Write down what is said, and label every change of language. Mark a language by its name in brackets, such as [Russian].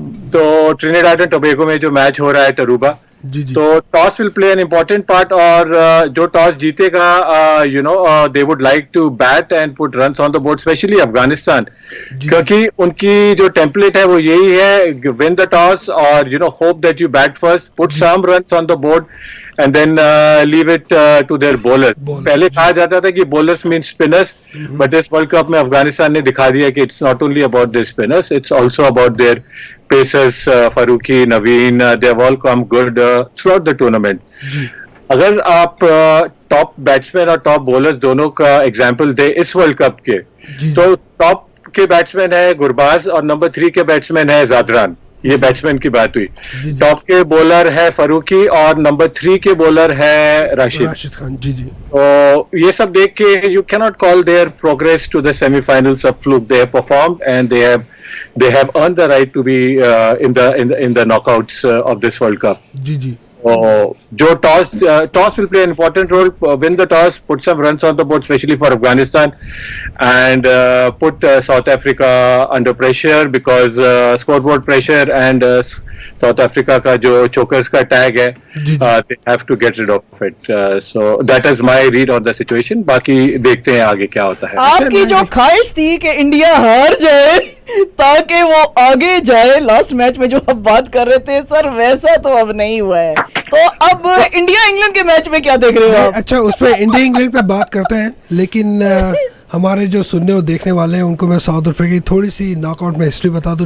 [English] तो Trinidad and Tobago [Hindi] में जो मैच हो रहा है [English] Tarouba, तो toss will play an important part, [Hindi] और जो टॉस जीतेगा [English] they would like to bat and put runs on the board, specially Afghanistan, [Hindi] क्योंकि उनकी जो टेम्पलेट है वो यही है, [English] Win the toss और hope that you bat first, put some runs on the board and then leave it to their bowlers. [Hindi] पहले कहा जाता था कि [English] bowlers mean spinners, but [Hindi] इस वर्ल्ड कप में अफगानिस्तान ने दिखा दिया कि [English] it's not only about their spinners, it's also about their pacers, Farooqi, Naveen, they have all come good throughout the tournament. [Hindi] अगर आप टॉप बैट्समैन और टॉप बॉलर्स दोनों का एग्जाम्पल दे इस वर्ल्ड कप के, तो टॉप के बैट्समैन है गुरबाज और नंबर 3 के बैट्समैन है जादरान। ये बैट्समैन की बात हुई। टॉप के बॉलर है फारूकी और नंबर 3 के बॉलर है राशिद खान। जी। तो ये सब देख के [English] You can not call their progress to the semifinals a fluke. They have performed and they have earned the right to be in the knockouts of this World Cup. [Hindi] जी। [English] जो toss will play an important role. Win the toss, put some runs on the board, especially for Afghanistan, and put South Africa under pressure, because scoreboard pressure and South Africa [Hindi] का जो chokers का tag है, [English] they have to get rid of it. So that is my read on the situation. [Hindi] बाकी देखते हैं आगे क्या होता है। आपकी जो ख्वाहिश थी कि इंडिया हार जाए ताकि वो आगे जाए, लास्ट मैच में जो आप बात कर रहे थे सर, वैसा तो अब नहीं हुआ है। तो अब इंडिया इंग्लैंड के मैच में क्या देख रहे हो आप? अच्छा, उस पर इंडिया इंग्लैंड पे बात करते हैं, लेकिन हमारे जो सुनने और देखने वाले हैं उनको मैं साउथ अफ्रीका की थोड़ी सी नॉकआउट में हिस्ट्री बता दूं।